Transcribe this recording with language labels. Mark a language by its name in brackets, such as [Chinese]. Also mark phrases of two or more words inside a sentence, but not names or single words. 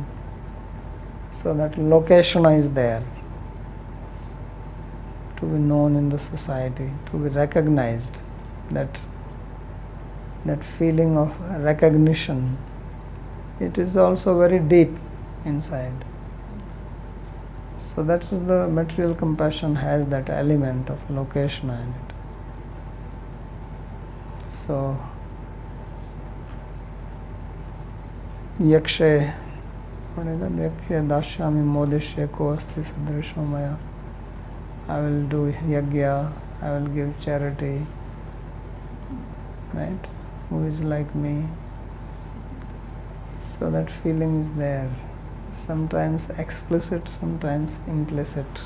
[English] So that location is there, to be known in the society, to be recognized, that feeling of recognition, it is also very deep inside. So that's the material compassion has that element of location in it. So yakshe, what is that? [Sanskrit] Yakshe dashyami modishye ko asti sadrisho maya. [English] I will do yagya, I will give charity, right? Who is like me? So that feeling is there, sometimes explicit, sometimes implicit.